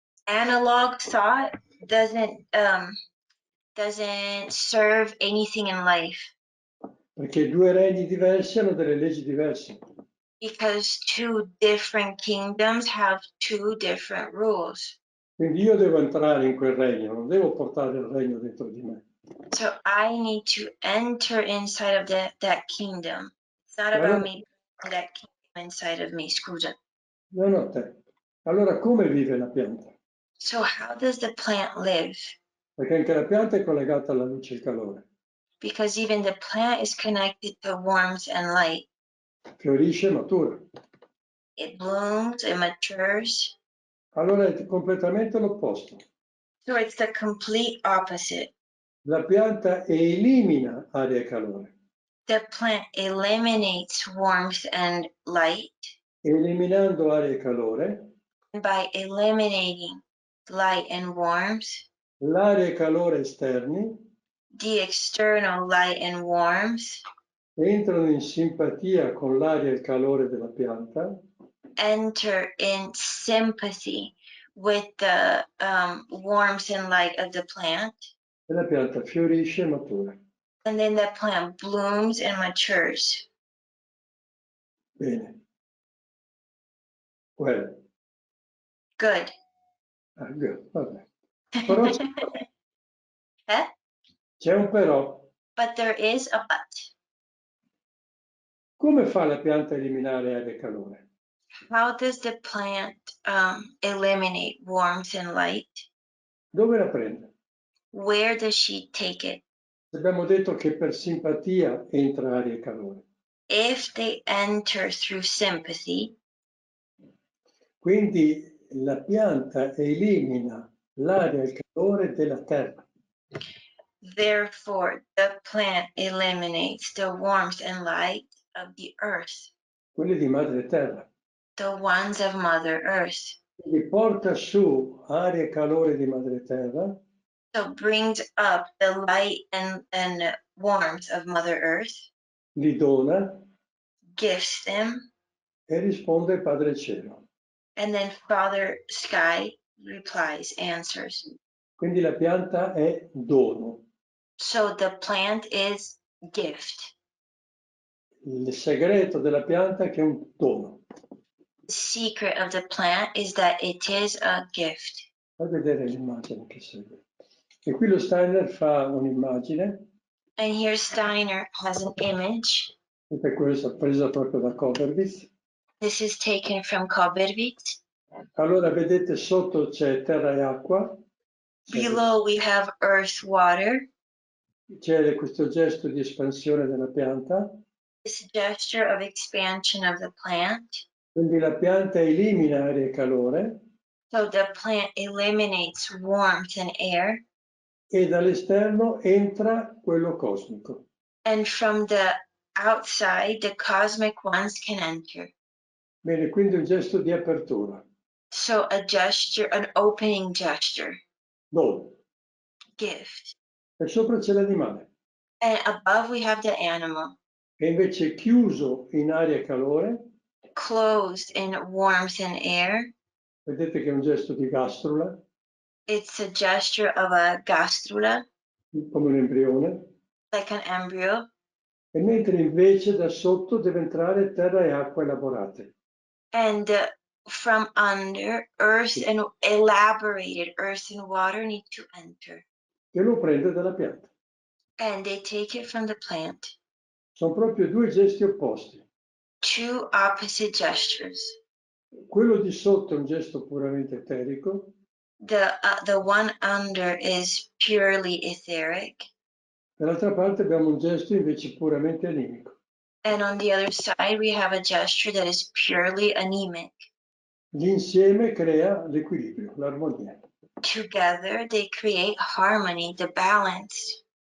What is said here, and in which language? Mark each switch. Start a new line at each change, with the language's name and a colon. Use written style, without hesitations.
English: analog thought doesn't serve anything in life,
Italian: perché due regni diversi hanno delle leggi diverse.
English: because two different kingdoms have two different rules.
Italian: Quindi io devo entrare in quel regno, non devo portare il regno dentro di me.
English: So I need to enter inside of that kingdom. It's not
Italian: E
English: about
Italian: allora,
English: me bringing that kingdom inside of me,
Italian: scusa. no, te. Allora come vive la pianta?
English: So how does the plant live?
Italian: Perché anche la pianta è collegata alla luce e al calore.
English: Because even the plant is connected to warmth and light.
Italian: Fiorisce e matura.
English: It blooms, it matures.
Italian: Allora è completamente l'opposto.
English: So it's the complete opposite.
Italian: La pianta elimina aria e calore.
English: The plant eliminates warmth and light.
Italian: Eliminando aria e calore,
English: And by eliminating light and warmth,
Italian: l'aria e calore esterni
English: the external light and warmth
Italian: entrano in simpatia con l'aria e il calore della pianta
English: enter in sympathy with the warmth and light of the plant.
Italian: e la pianta fiorisce e matura.
English: And then the plant blooms and matures.
Italian: Bene.
English: Well, Good. good,
Italian: vabbè. Però Eh? c'è un però.
English: But there is a but.
Italian: Come fa la pianta a eliminare aria e calore?
English: How does the plant eliminate warmth and light?
Italian: Dove la prende?
English: Where does she take it?
Italian: Abbiamo detto che per simpatia entra aria e calore.
English: If they enter through sympathy,
Italian: Quindi la pianta elimina l'aria e il calore della terra.
English: therefore the plant eliminates the warmth and light of the earth,
Italian: Quelli di madre terra.
English: the ones of Mother Earth.
Italian: Quindi porta su aria e calore di madre terra
English: So brings up the light and warmth of Mother Earth,
Italian: li dona
English: gifts them,
Italian: e risponde Padre Cielo.
English: and then Father Sky replies, answers.
Italian: Quindi la pianta è dono.
English: So the plant is gift.
Italian: Il segreto della pianta è che è un dono.
English: The secret of the plant is that it is a gift.
Italian: Fai vedere l'immagine che segue. E qui lo Steiner fa un'immagine,
English: And here Steiner has an image.
Italian: e per questo presa proprio da Koberwitz.
English: This is taken from Koberwitz.
Italian: Allora vedete sotto c'è terra e acqua,
English: Below we have earth, water.
Italian: c'è questo gesto di espansione della pianta,
English: This gesture of expansion of the plant.
Italian: quindi la pianta elimina aria e calore
English: So the plant eliminates warmth and air.
Italian: e dall'esterno entra quello cosmico.
English: And from the outside, the cosmic ones can enter.
Italian: Bene, quindi un gesto di apertura.
English: So a gesture, an opening gesture,
Italian: Dove?
English: gift.
Italian: E sopra c'è l'animale,
English: And above we have the animal,
Italian: che invece è chiuso in aria e calore.
English: closed in warmth and air.
Italian: Vedete che è un gesto di gastrula,
English: It's a gesture of a gastrula,
Italian: come un embrione,
English: like an embryo.
Italian: e mentre invece da sotto deve entrare terra e acqua elaborate.
English: And from under, earth and elaborated earth and water need to enter.
Italian: Che lo prende dalla pianta.
English: And they take it from the plant.
Italian: Sono proprio due gesti opposti.
English: Two opposite gestures.
Italian: Quello di sotto è un gesto puramente eterico.
English: The one under is purely etheric.
Italian: Dall'altra parte abbiamo un gesto invece puramente animico.
English: And on the other side, we have a gesture that is purely anemic.
Italian: L'insieme crea l'equilibrio, l'armonia.
English: Together, they create harmony, the balance.